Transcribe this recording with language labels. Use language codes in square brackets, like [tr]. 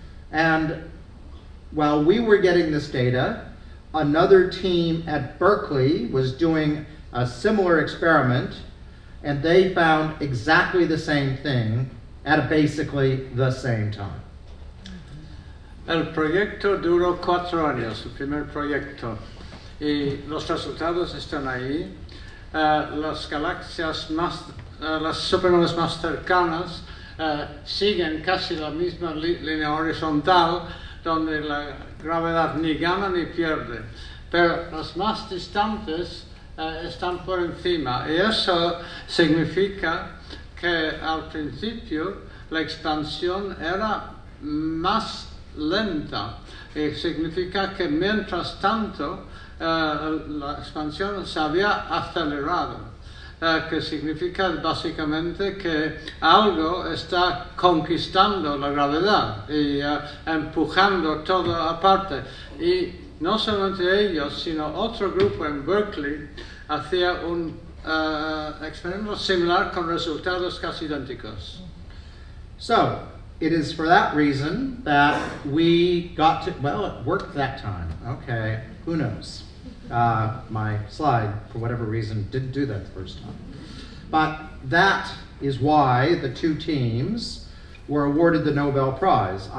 [en] And while we were getting this data, another team at Berkeley was doing a similar experiment, and they found exactly the same thing at basically the same time. [es] El proyecto duró 4 años, el primer proyecto, y los resultados están ahí. Las galaxias las supernovas más cercanas siguen casi la misma línea horizontal, donde la gravedad ni gana ni pierde, pero las más distantes están por encima, y eso significa que al principio la expansión era más lenta, y significa que mientras tanto la expansión se había acelerado, que significa básicamente que algo está conquistando la gravedad y empujando todo aparte. Y no solamente ellos, sino otro grupo en Berkeley hacía un experimento similar con resultados casi idénticos. [en] So, it is for that reason that we got to, well, it worked that time. Okay, who knows? My slide, for whatever reason, didn't do that the first time. But that is why the two teams were awarded the Nobel Prize.